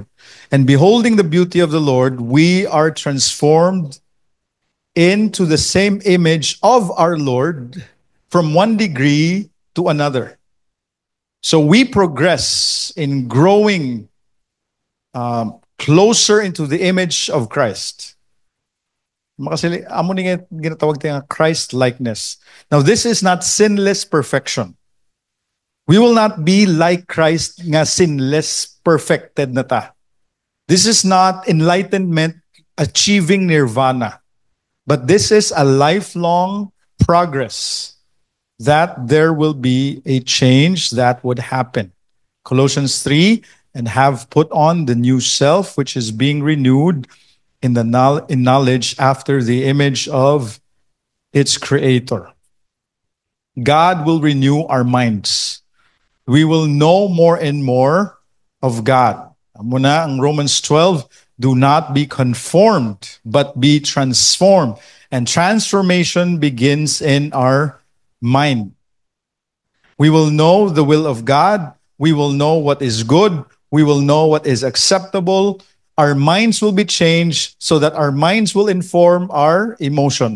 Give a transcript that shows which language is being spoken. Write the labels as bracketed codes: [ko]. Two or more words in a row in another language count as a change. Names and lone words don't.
[en] And beholding the beauty of the Lord, we are transformed into the same image of our Lord from one degree to another. So we progress in growing closer into the image of Christ. [hil] Amo ni ginatawag tayo Christ-likeness. [en] Now, this is not sinless perfection. We will not be like Christ nga sinless perfected [hil] na ta. [en] This is not enlightenment achieving nirvana. But this is a lifelong progress that there will be a change that would happen. Colossians 3, and have put on the new self, which is being renewed in knowledge after the image of its creator. God will renew our minds. We will know more and more of God. [hil] Muna ang Romans 12, [en] do not be conformed, but be transformed. And transformation begins in our mind. We will know the will of God. We will know what is good. We will know what is acceptable. Our minds will be changed so that our minds will inform our emotions.